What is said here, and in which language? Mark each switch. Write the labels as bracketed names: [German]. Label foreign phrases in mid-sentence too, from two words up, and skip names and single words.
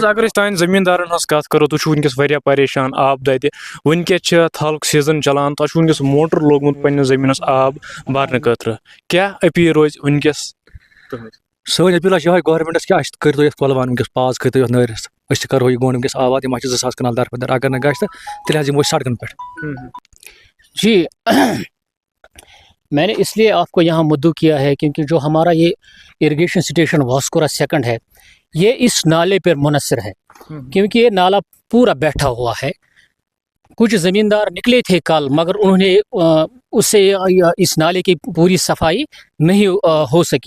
[Kashmiri] اگر أسۍ تُہنٛدِ زٔمیٖندارن ہٕنٛز کتھ کرو تُہۍ چھِو ونکس واریاہ پریشان آب دَدِ ونکیٚس چھِ تھلُک سیٖزن چلان تۄہہِ چھُو ونکس موٹر لوگمُت پننِس زٔمیٖنس آب بھرنہٕ خٲطرٕ کیٛاہ أپیٖل روزِ ونکس؟ سٲنۍ أپیٖل چھِ یِہوے گورمنٹس کہِ اَسہِ کٔرۍتو یتھ کۄلوان ونکس پاز کٔرۍتو یتھ نٲرِس أسۍ تہِ کرہو یہِ گونڈ ونکس آباد یِم 2,000 کنال دربدر اگر نہٕ گژھِ تہٕ تیٚلہِ حظ یِمو أسۍ سڑکن پٮ۪ٹھ. [Urdu] جی میں نے اس لیے آپ کو یہاں مدعو کیا ہے کیونکہ جو ہمارا یہ اریگیشن اسٹیشن واسکورا سیکنڈ ہے یہ اس نالے پر منحصر ہے کیونکہ یہ نالا پورا بیٹھا ہوا ہے. کچھ زمیندار نکلے تھے کل مگر انہوں نے اس سے اس نالے کی پوری صفائی نہیں ہو سکی.